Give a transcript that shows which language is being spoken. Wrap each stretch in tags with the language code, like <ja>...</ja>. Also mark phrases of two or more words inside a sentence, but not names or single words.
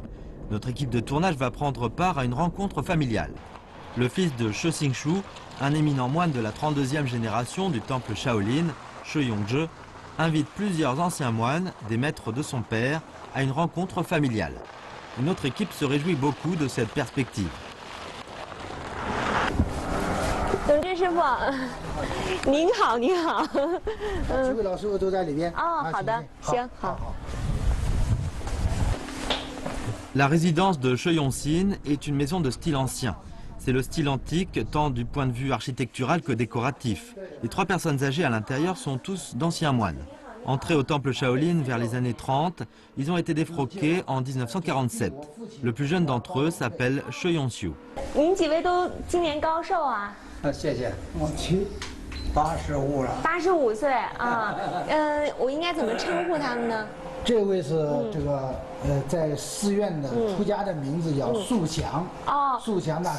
<fr>Notre équipe de tournage va prendre part à une rencontre familiale. Le fils de She Xingshu, un éminent moine de la 32e génération du temple Shaolin, She Yongzhe, invite plusieurs anciens moines, des maîtres de son père, à une rencontre familiale. Et notre équipe se réjouit beaucoup de cette perspective.</fr> <zh>董志师傅，您好，您好。几位老师傅都在里边。哦，好的，行，好。</zh> <fr>La résidence de She Yongxin est une maison de style ancien. C'est le style antique tant du point de vue architectural que décoratif. Les 3 personnes âgées à l'intérieur sont tous d'anciens moines. Entrés au temple Shaolin vers les années 30, ils ont été défroqués en 1947. Le plus jeune d'entre eux s'appelle She Yongxiu.</fr> <zh>您几位都今年高寿啊？谢谢。我85了。 85岁啊，我应该怎么称呼他们呢？这位是这个在寺院的出家的名字叫素祥。哦，素祥大师。</zh>